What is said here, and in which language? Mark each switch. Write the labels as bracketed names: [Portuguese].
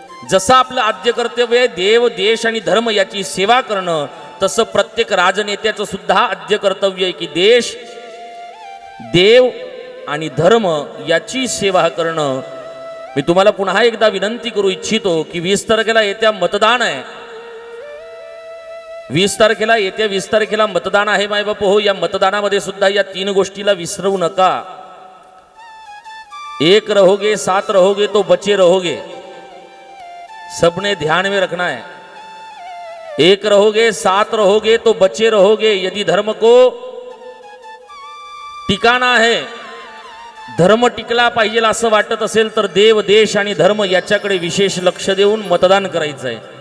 [Marathi] जसं आपलं आद्य कर्तव्य आहे देव देश आणि धर्म याची सेवा करणं, तसं प्रत्येक राजनेत्याचं सुद्धा आद्य कर्तव्य आहे की देश, देव आणि धर्म याची सेवा करणं। मी तुम्हाला पुन्हा एकदा विनंती करू इच्छितो की 20 तारखेला येत्या मतदान आहे। 20 तारखेला मतदान आहे मायबाप हो। या मतदानामध्ये सुद्धा या 3 गोष्टीला विसरू नका। [Hindi] एक रहोगे, साथ रहोगे तो बचे रहोगे, सबने ध्यान में रखना है। एक रहोगे, साथ रहोगे तो बचे रहोगे। यदि धर्म को टिकाना है, [Marathi] धर्म टिकला पाहिजे असं वाटत असेल तर देव देश आणि धर्म याच्याकडे विशेष लक्ष देऊन मतदान करायचं आहे।